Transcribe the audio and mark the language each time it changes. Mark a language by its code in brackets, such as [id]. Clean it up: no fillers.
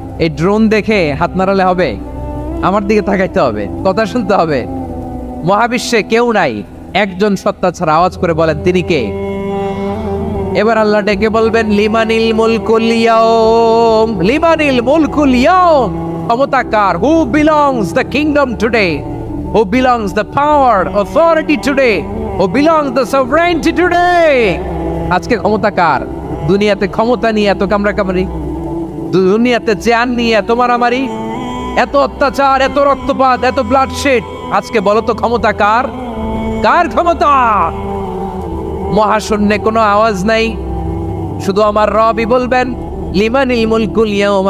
[bn] এই ড্রোন দেখে হাত নাড়ালে হবে? আমার দিকে তাকাইতে হবে, কথা শুনতে হবে। মহাবিশ্বে কেউ নাই, একজন সত্তা ছাড়া। আওয়াজ করে বলেন, তিনি কে? এবার আল্লাহ ডেকে বলবেন, [ar] লিমানিল মুলকুল ইয়াউম, লিমানিল মুলকুল ইয়াউম, [bn] ক্ষমতা কার? [en] Who belongs the kingdom today? who belongs the power, authority today, who belongs the sovereignty today. [bn] আজকে ক্ষমতা কার? দুনিয়াতে ক্ষমতা নিয়ে এত কামড়াকামড়ি, দুনিয়াতে চেয়ার নিয়ে এত মারামারি, এত অত্যাচার, এত রক্তপাত, এত ব্লাডশেড। আজকে বলো তো ক্ষমতা কার? কার ক্ষমতা? মহাশূন্যে কোনো আওয়াজ নাই, শুধু আমার রবই বলবেন [ar] লিমানিল মুলকুল ইয়াউম।